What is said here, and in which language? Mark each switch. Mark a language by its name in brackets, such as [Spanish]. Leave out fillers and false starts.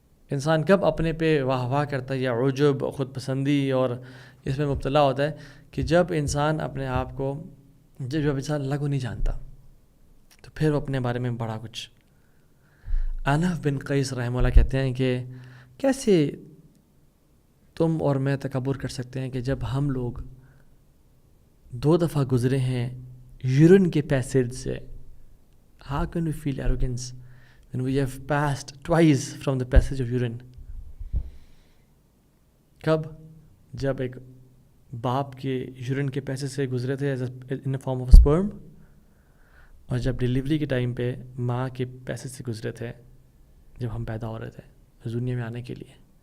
[Urdu] انسان کب اپنے پہ واہ واہ کرتا ہے یا عجب, خود پسندی اور اس میں مبتلا ہوتا ہے کہ جب انسان اپنے آپ کو, جب انسان اللہ کو نہیں جانتا تو پھر وہ اپنے بارے میں بڑا کچھ. انف بن قیس رحمہ اللہ کہتے ہیں کہ کیسے تم اور میں تکبر کر سکتے ہیں کہ جب ہم لوگ 2 دفعہ گزرے ہیں یورین کے پیسیج سے. [English] How can we feel arrogance when we have passed twice from the passage of urine? [Urdu] کب؟ جب ایک باپ کے یورین کے پیسیج سے گزرے تھے [English] in the form of sperm, [Urdu] اور جب ڈیلیوری کے ٹائم پہ ماں کے پیسیج سے گزرے تھے جب ہم پیدا ہو رہے تھے اس دنیا میں آنے کے لیے.